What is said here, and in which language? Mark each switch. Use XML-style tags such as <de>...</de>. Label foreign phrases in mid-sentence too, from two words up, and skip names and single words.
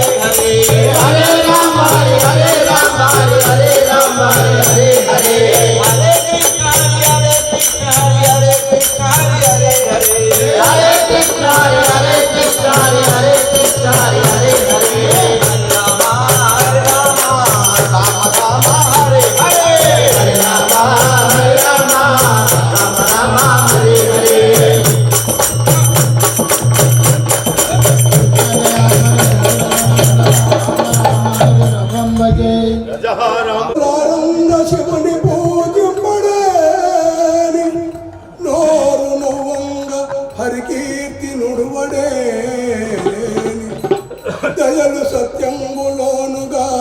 <sa>హరే హరే రామ హరే రామ హరే రామ హరే హరే హరే కృష్ణ హరే కృష్ణ హరే కృష్ణ హరే హరే హరే కృష్ణ హరే కృష్ణ హరే కృష్ణ హరే హరే రామ రామ రామ హరే హరే హరే రామ రామ రామ హరే హరే</sa> <te>ప్రారంభ శివుని పూజింపడేని నోరు నవ్వంగ హరికీర్తి నుడువడేని దయలు సత్యంబులోనుగా</te>